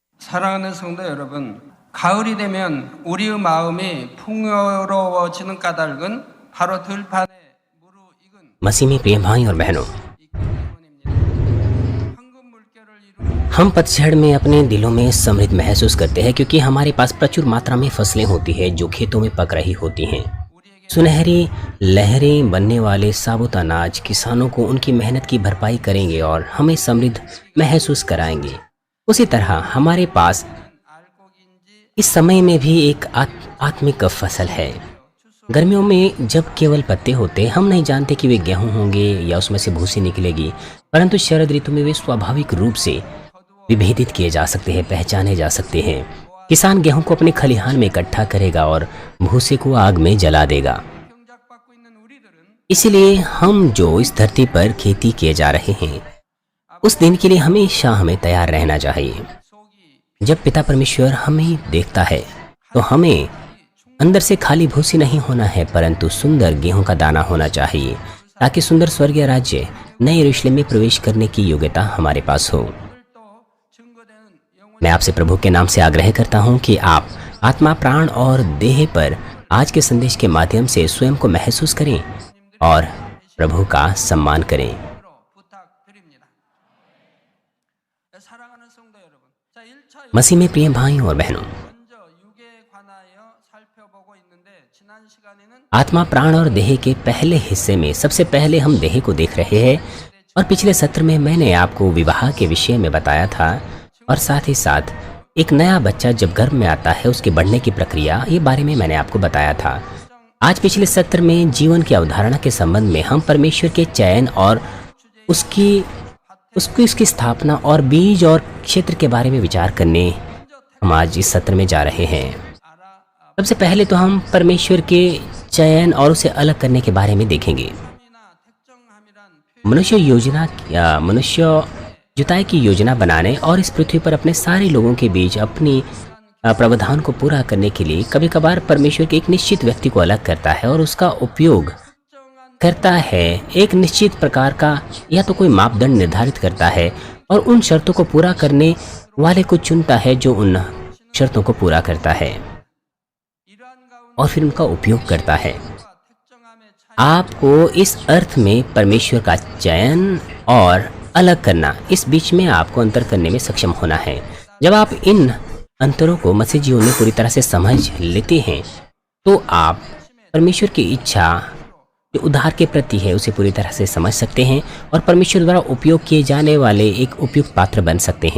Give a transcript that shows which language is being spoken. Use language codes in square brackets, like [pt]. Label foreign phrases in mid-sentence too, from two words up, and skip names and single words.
[ko] 사랑하는 성도 여러분, 가을이 되면 우리의 마음이 풍요로워지는 까닭은 바로 들판에 무르익은 [hi] मसीह में प्रिय भाई और बहनों, [ko] 황금 물결을 이루는 [hi] हम पतझड़ में अपने दिलों में समृद्ध महसूस करते हैं क्योंकि हमारे पास प्रचुर मात्रा में फसलें होती हैं जो खेतों में पक रही होती हैं। सुनहरी लहरें बनने वाले साबुत अनाज किसानों को उनकी मेहनत की भरपाई करेंगे और हमें समृद्ध महसूस कराएंगे। उसी तरह हमारे पास [ko] 알곡인지 [hi] इस समय में भी एक आत्मिक फसल है। गर्मियों में जब केवल पत्ते होते, हम नहीं जानते कि वे गेहूं होंगे या उसमें से भूसी निकलेगी, परंतु शरद ऋतु में वे स्वाभाविक रूप से विभेदित किए जा सकते हैं, पहचाने जा सकते हैं। किसान गेहूं को अपने खलिहान में इकट्ठा करेगा और भूसे को आग में जला देगा। [ko] 경작받고 있는 우리들은 [hi] इसलिए हम जो इस धरती पर खेती किए जा रहे हैं, उस दिन के लिए हमेशा हमें तैयार रहना चाहिए। [ko] 속이 [hi] जब पिता परमेश्वर हमें देखता है तो हमें अंदर से खाली भूसी नहीं होना है, परंतु सुंदर गेहूं का दाना होना चाहिए, ताकि सुंदर स्वर्गीय राज्य नए यरूशलेम में प्रवेश करने की योग्यता हमारे पास हो। [ko] 또 증거되는 영혼 [hi] मैं आपसे प्रभु के नाम से आग्रह करता हूं कि आप आत्मा, प्राण और देह पर आज के संदेश के माध्यम से स्वयं को महसूस करें और प्रभु का सम्मान करें। [ko] 부탁드립니다. 사랑하는 성도 여러분, 자 1차 [hi] मसीह में प्रिय भाई और बहनों, [ko] 먼저 육에 관하여 살펴보고 있는데 지난 시간에는 [hi] आत्मा, प्राण और देह के पहले हिस्से में सबसे पहले हम देह को देख रहे हैं और पिछले सत्र में मैंने आपको विवाह के विषय में बताया था और साथ ही साथ एक नया बच्चा जब गर्भ में आता है उसके बढ़ने की प्रक्रिया, ये बारे में मैंने आपको बताया था। आज पिछले सत्र में जीवन की अवधारणा के संबंध में हम परमेश्वर के चयन और उसकी स्थापना और बीज और क्षेत्र के बारे में विचार करने हम आज इस सत्र में जा रहे हैं। सबसे पहले तो हम परमेश्वर के चयन और उसे अलग करने के बारे में देखेंगे। [ko] 특정함이란 표현이 [hi] मनुष्य जुताई की योजना बनाने और इस पृथ्वी पर अपने सारे लोगों के बीच अपनी प्रावधान को पूरा करने के लिए कभी कभार परमेश्वर के एक निश्चित व्यक्ति को अलग करता है और उसका उपयोग [ko] 특정한 [hi] करता है। एक निश्चित प्रकार का या तो कोई मापदंड निर्धारित करता है और उन शर्तों को पूरा करने वाले को चुनता है जो उन शर्तों को पूरा करता है [ko] 이러한 가운데 [hi] और फिर उनका उपयोग करता है। [ko] 특정함의 차이 [hi] आपको इस अर्थ में परमेश्वर का चयन और अलग करना, इस बीच में आपको अंतर करने में सक्षम होना है। जब आप इन अंतरों को मसीह जीवन में पूरी तरह से समझ लेते हैं तो आप परमेश्वर की इच्छा जो उद्धार के प्रति है उसे पूरी तरह से समझ सकते हैं और परमेश्वर द्वारा उपयोग किए जाने वाले एक उपयुक्त पात्र बन सकते हैं।